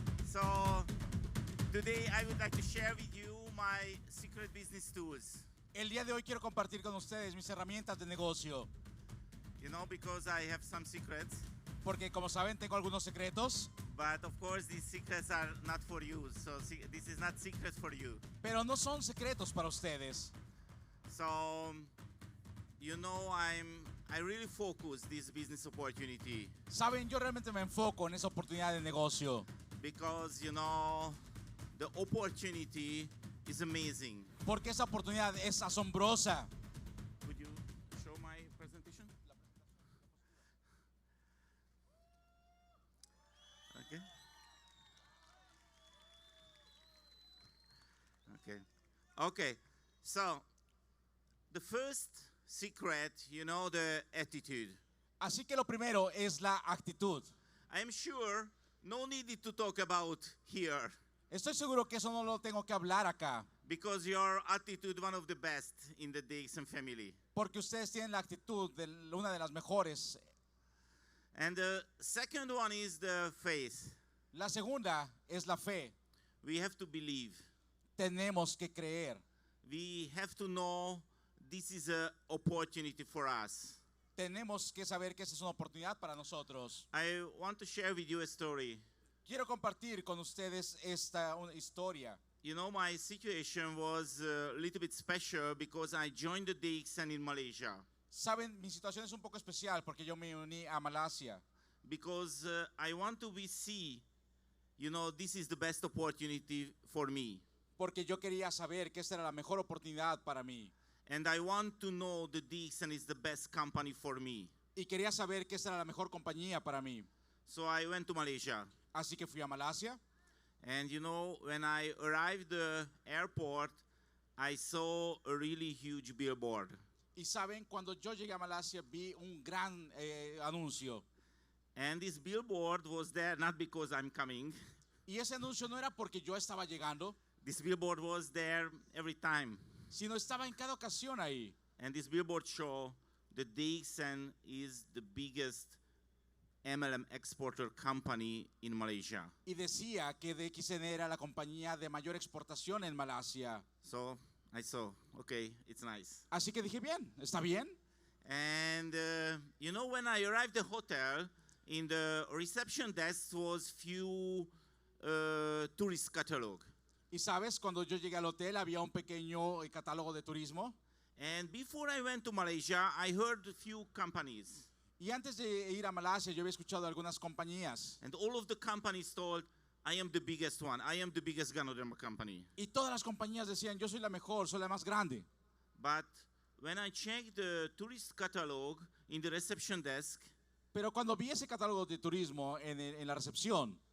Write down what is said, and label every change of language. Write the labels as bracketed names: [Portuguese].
[English] So, today I would like to share with you my secret business tools. [Spanish] El día de hoy quiero compartir con ustedes mis herramientas de negocio, [English] You know, because I have some secrets, [Spanish] porque como saben tengo algunos secretos, [English] but of course these secrets are not for you. So this is not secrets for you. [Spanish] pero no son secretos para ustedes. [English] So, you know, I really focus this business opportunity [Spanish] Saben, yo realmente me enfoco en esa oportunidad de negocio, [English] because, you know, the opportunity is amazing. [Spanish] porque esa oportunidad es asombrosa. [English] Would you show my presentation? Okay. Okay. Okay. So, the first secret, you know, the attitude. [Spanish] Así que lo primero es la actitud. [English] I am sure no need to talk about here [Spanish] Estoy seguro que eso no lo tengo que hablar acá, [English] because your attitude one of the best in the DXN family. [Spanish] porque ustedes tienen la actitud de una de las mejores. [English] And the second one is the faith. [Spanish] La segunda es la fe. [English] We have to believe. [Spanish] Tenemos que creer. [English] We have to know this is an opportunity for us. [Spanish] Tenemos que saber que esa es una oportunidad para nosotros. [English] I want to share with you a story. [Spanish] Quiero compartir con ustedes esta historia. [English] You know, my situation was a little bit special because I joined the DXN in Malaysia. [Spanish] Saben, mi situación es un poco especial porque yo me uní a Malasia. [English] Because I want to see, you know, this is the best opportunity for me. [Spanish] Porque yo quería saber que esta era la mejor oportunidad para mí. [English] And I want to know the DXN is the best company for me. [Spanish] Y quería saber que esta era la mejor compañía para mí. [English] So I went to Malaysia. [Spanish] Así que fui a Malasia. [English] And you know, when I arrived the airport, I saw a really huge billboard. [Spanish] Y saben, cuando yo llegué a Malasia vi un gran anuncio. [English] And this billboard was there not because I'm coming. [Spanish] Y ese anuncio no era porque yo estaba llegando, [English] This billboard was there every time. [Spanish] sino estaba en cada ocasión ahí. [English] And this billboard show the DXN is the biggest MLM exporter company in Malaysia. [Spanish] Y decía que DXN era la compañía de mayor exportación en Malasia. [English] So I saw, okay, it's nice. [Spanish] Así que dije, bien, está bien. [English] And you know, when I arrived at the hotel, in the reception desk was few tourist catalog. [Spanish] Y sabes, cuando yo llegué al hotel había un pequeño catálogo de turismo. [English] And before I went to Malaysia, I heard a few companies. [Spanish] Y antes de ir a Malasia yo había escuchado algunas compañías. [English] And all of the companies told, I am the biggest one. I am the biggest Ganoderma company. [Spanish] Y todas las compañías decían, yo soy la mejor, soy la más grande. [English] But when I checked the tourist catalog in the reception desk, [Spanish] Pero cuando vi ese catálogo de turismo en la recepción,